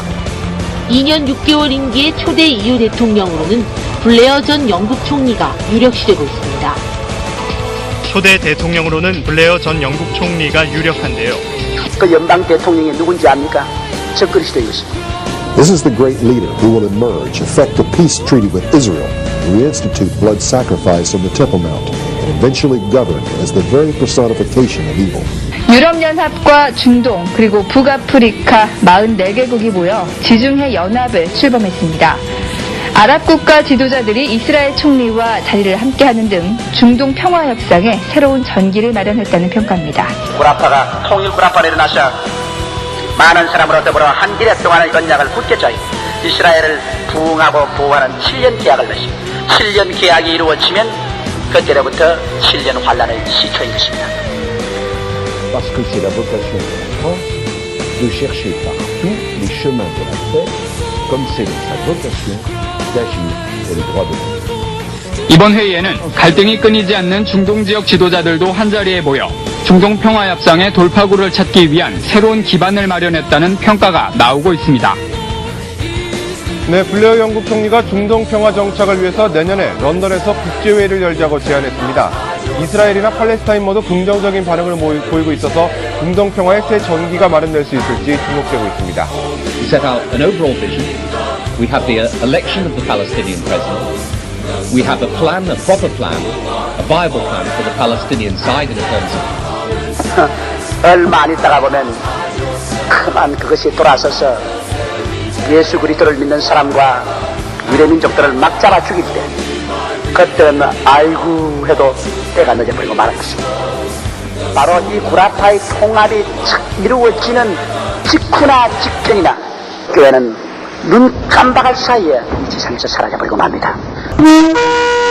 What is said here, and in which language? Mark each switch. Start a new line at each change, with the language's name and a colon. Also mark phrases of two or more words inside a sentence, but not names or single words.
Korean: 2년 6개월 임기의 초대 EU 대통령으로는 블레어 전 영국 총리가 유력시되고 있습니다. 초대 대통령으로는 블레어 전 영국 총리가 유력한데요. 그 연방 대통령이 누군지 압니까? 적그리스도이십니다.
English: This is the great leader who will emerge, effect a peace treaty with Israel, reinstitute blood sacrifice on the Temple Mount, and eventually govern as the very personification of evil.
Korean: 유럽연합과 중동 그리고 북아프리카 44개국이 모여 지중해 연합을 출범했습니다. 아랍 국가 지도자들이 이스라엘 총리와 자리를 함께하는 등 중동 평화 협상에 새로운 전기를 마련했다는 평가입니다. 구라파가 통일 구라파로 일어나서 많은 사람으로 더불어 한 길에 동안의 언약을 굳게 이스라엘을 부흥하고 보호하는 7년 계약을 맺습니다. 7년 계약이 이루어지면 그때로부터 7년 환란의 시초인 것입니다.
French: Parce que c'est la vocation de la France de chercher partout les chemins de la paix, comme c'est sa vocation d'agir pour les droits de l'homme.
Korean: 이번 회의에는 갈등이 끊이지 않는 중동 지역 지도자들도 한자리에 모여 중동 평화 협상의 돌파구를 찾기 위한 새로운 기반을 마련했다는 평가가 나오고 있습니다. 네, 블레어 영국 총리가 중동 평화 정착을 위해서 내년에 런던에서 국제회의를 열자고 제안했습니다. 이스라엘이나 팔레스타인 모두 긍정적인 반응을 보이고 있어서 중동 평화의 새 전기가 마련될 수 있을지 주목되고 있습니다.
English: We set out an overall vision. We have the election of the Palestinian president. We have a plan, a proper plan, a viable plan for the Palestinian side in terms of.
Korean: 얼마 안 있다가 보면 그만 그것이 돌아서서 예수 그리스도를 믿는 사람과 유대민족들을 막 잡아 죽일 때 그때는 아이고 해도 때가 늦어버리고 말할 것입니다. 바로 이 구라파의 통합이 착 이루어지는 직후나 직전이나 교회는 눈 깜박할 사이에 이 세상에서 사라져버리고 맙니다.